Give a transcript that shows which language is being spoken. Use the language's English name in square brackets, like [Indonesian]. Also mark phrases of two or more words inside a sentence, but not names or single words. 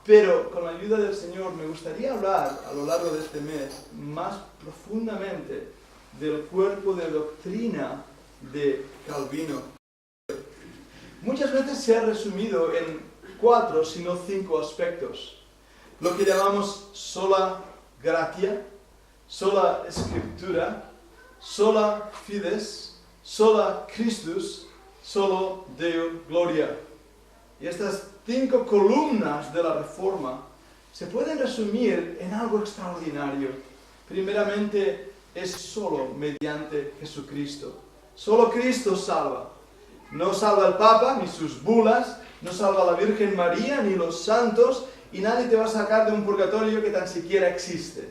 [Spanish] Pero con la ayuda del Señor me gustaría hablar a lo largo de este mes más profundamente del cuerpo de doctrina de Calvino. Muchas veces se ha resumido en 4, si no 5 aspectos. Lo que llamamos [Latin] sola gratia, sola scriptura, sola fides, sola Christus, solo Deo gloria. [Spanish] Y estas 5 columnas de la Reforma se pueden resumir en algo extraordinario. Primeramente, es solo mediante Jesucristo. Solo Cristo salva. No salva el Papa, ni sus bulas, no salva la Virgen María, ni los santos, y nadie te va a sacar de un purgatorio que tan siquiera existe.